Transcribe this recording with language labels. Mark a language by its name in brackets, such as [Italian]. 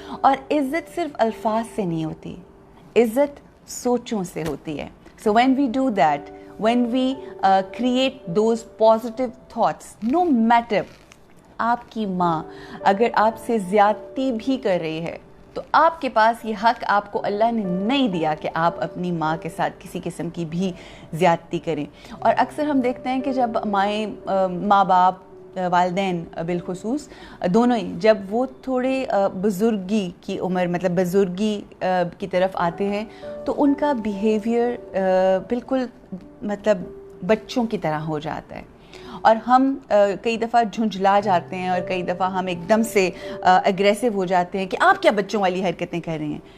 [Urdu] اور عزت صرف الفاظ سے نہیں ہوتی، عزت سوچوں سے ہوتی ہے. [English] So when we do that, when we create those positive thoughts, no matter [Urdu] آپ کی ماں اگر آپ سے زیادتی بھی کر رہی ہے تو آپ کے پاس یہ حق آپ کو اللہ نے نہیں دیا کہ آپ اپنی ماں کے ساتھ کسی قسم کی بھی زیادتی کریں. اور اکثر ہم دیکھتے ہیں کہ جب ماں باپ والدین بالخصوص دونوں ہی جب وہ تھوڑے بزرگی کی عمر مطلب بزرگی کی طرف آتے ہیں تو ان کا بیہیویئر بالکل مطلب بچوں کی طرح ہو جاتا ہے, اور ہم کئی دفعہ جھنجھلا جاتے ہیں اور کئی دفعہ ہم ایک دم سے اگریسو ہو جاتے ہیں کہ آپ کیا بچوں والی حرکتیں کر رہے ہیں.